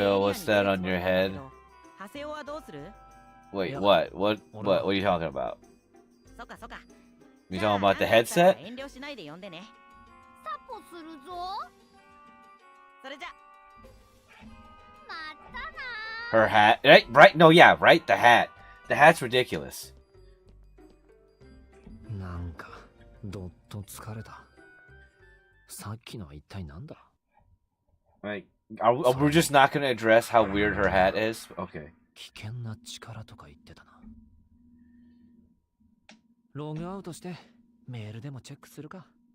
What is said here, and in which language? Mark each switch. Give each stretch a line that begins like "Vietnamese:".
English: real, what's that on your head?
Japanese: ハセオはどうする？
English: Wait, what? What are you talking about?
Japanese: そっかそっか。
English: You talking about the headset?
Japanese: 遠慮しないで呼んでね。サポするぞ。それじゃ。またな。
English: Her hat, right? No, yeah, right. The hat. The hat's ridiculous.
Japanese: なんかどっと疲れた。さっきのは一体なんだ？
English: Right. We're just not gonna address how weird her hat is. Okay.
Japanese: 危険な力とか言ってたな。ログアウトしてメールでもチェックするか。